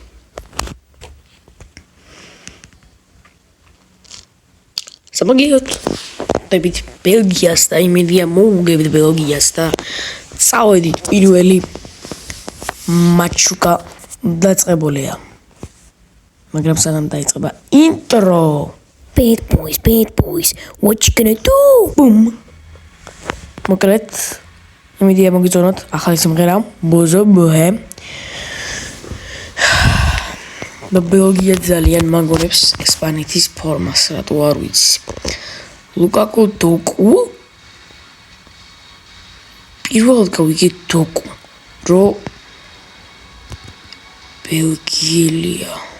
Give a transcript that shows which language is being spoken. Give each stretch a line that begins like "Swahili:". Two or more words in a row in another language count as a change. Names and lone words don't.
Georgian: სამაგიოთ დებით ბელგიას და იმედია მოუგებთ ბელგიას და წავედით პირველი მატჩუკა დაწყებულია. მაგრამ სანამ დაიწყება ინტრო.
English: Bad boys, what you gonna do? Boom.
Georgian: მოკლედ, იმედია მოგიწონოთ ახალი სიმღერა, ბოზო ბოჰე. და ბელგია ძალიან მაგონებს ესპანეთის ფორმას, რატო არ ვიცი. ლუკაკუ დოკუ პირველად გავიგე დოკუ, რომ ბელგიელია.